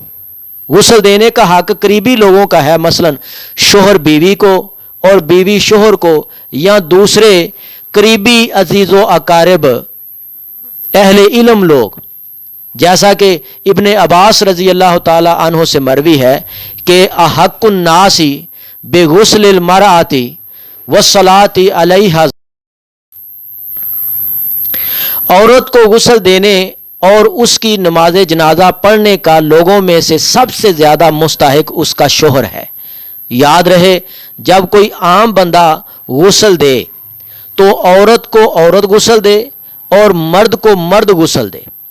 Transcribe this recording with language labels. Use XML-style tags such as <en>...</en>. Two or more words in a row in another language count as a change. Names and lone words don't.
<hi>गुस्ल देने का हक करीबी लोगों का है, मसलन शोहर बीवी को और बीवी शोहर को या दूसरे करीबी अजीज़ो अकारिब अहले इल्म लोग। जैसा कि इब्ने अब्बास</hi> <ar>رضي الله تعالى عنه</ar> <hi>से मरवी है कि</hi> <ar>أحق الناس بغسل المرأة والصلاة عليها,</ar> <hi>औरत को गुस्ल देने और उसकी नमाज जनाजा पढ़ने का लोगों में से सबसे ज़्यादा मुस्तहिक उसका शोहर है। याद रहे, जब कोई आम बंदा गुस्ल दे तो औरत को औरत गुस्ल दे और मर्द को मर्द गुस्ल दे।</hi>